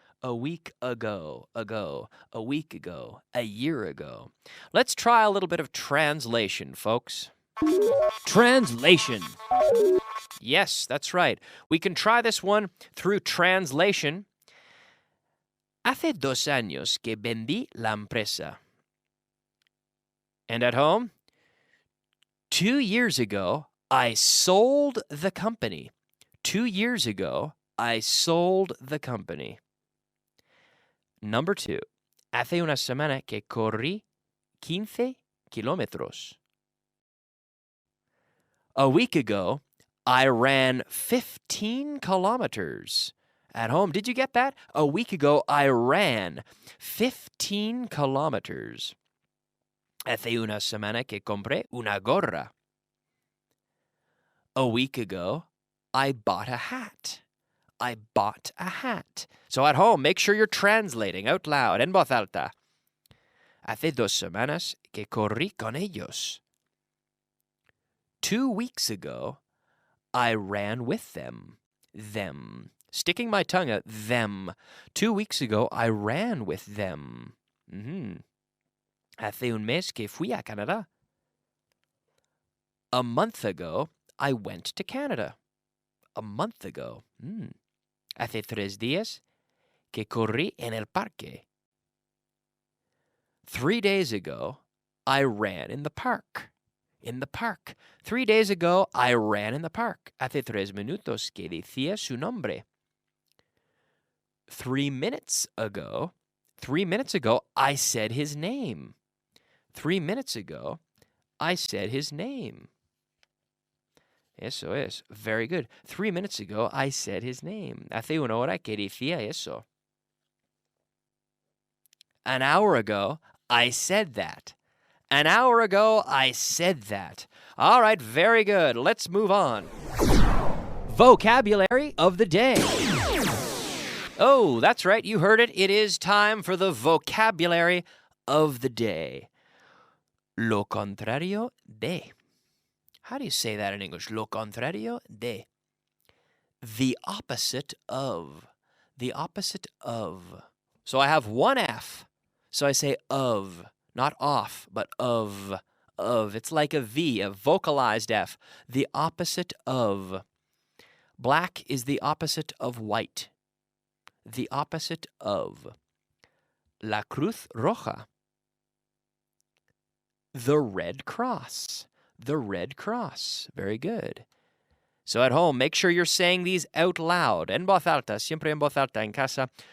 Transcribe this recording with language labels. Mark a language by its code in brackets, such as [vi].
[en] A week ago, a week ago, a year ago. Let's try a little bit of translation, folks. Translation. Yes, that's right. We can try this one through translation. [es] Hace 2 años que vendí la empresa. [en] And at home, 2 years ago, I sold the company. 2 years ago, I sold the company. Number 2. [es] Hace una semana que corrí 15 kilómetros. [en] A week ago, I ran 15 kilometers. At home, did you get that? A week ago, I ran 15 kilometers. [es] Hace una semana que compré una gorra. [en] A week ago, I bought a hat. I bought a hat. So at home, make sure you're translating out loud, [es] en voz alta. Hace 2 semanas que corrí con ellos. [en] 2 weeks ago, I ran with them. Them. Sticking my tongue out, them. 2 weeks ago, I ran with them. [es] Hace un mes que fui a Canadá. [en] A month ago, I went to Canada. A month ago. [es] Hace 3 días que corrí en el parque. [en] 3 days ago, I ran in the park. In the park. 3 days ago, I ran in the park. [es] Hace 3 minutos que decía su nombre. [en] 3 minutes ago, I said his name. 3 minutes ago, I said his name. [es] Eso es. [en] Very good. 3 minutes ago, I said his name. [es] Hace una hora que decía eso. [en] An hour ago, I said that. An hour ago, I said that. All right, very good. Let's move on. Vocabulary of the day. Oh, that's right. You heard it. It is time for the vocabulary of the day. [es] Lo contrario de. [en] How do you say that in English? [es] Lo contrario de. [en] The opposite of. The opposite of. So I have one F. So I say of. Not off, but of. Of. It's like a V, a vocalized F. The opposite of. Black is the opposite of white. The opposite of. [es] La Cruz Roja. [en] The Red Cross. The Red Cross. Very good. So at home, make sure you're saying these out loud. [es] En voz alta, siempre en voz alta en casa.